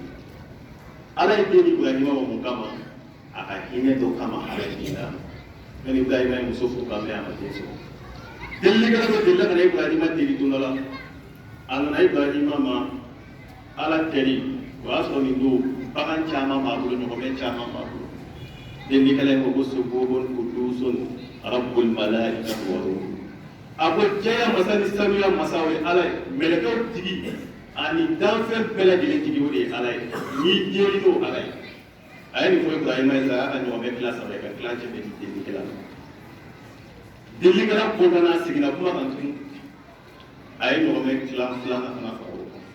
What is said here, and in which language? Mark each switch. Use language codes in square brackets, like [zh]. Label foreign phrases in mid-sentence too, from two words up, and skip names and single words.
[bm] Ala ye den Ibrahima ma mun kama? A ka hinɛ dɔ kama ala ye den d'a ma. Ni Ibrahima ye muso furu k'a mɛn a ma den sɔrɔ. Delikɛla dɔ delila ka na Ibrahima deli don dɔ la. A nana Ibrahima ma ala teri, o y'a sɔrɔ nin don bagan caman b'a bolo, ɲɔgɔnmɛ caman b'a bolo. Delikɛla in ko ko [ar] سبوح قدوس رب الملائكة والروح. [bm] A ko jɛya masa ni sanuya masa o ye ala ye, mɛlɛkɛw tigi ani danfɛn bɛɛ lajɛlen tigi o de ye ala ye, n'i deli n'o ala ye. A ye nin fɔ Ibrahima ye, a y'a ka ɲɔgɔnmɛ tila saba ye, ka tilancɛ bɛ di delikɛla ma. Delikɛla bɔnna n'a seginna kuma kan tuguni, a ye ɲɔgɔnmɛ tila filanan fana fara o kan.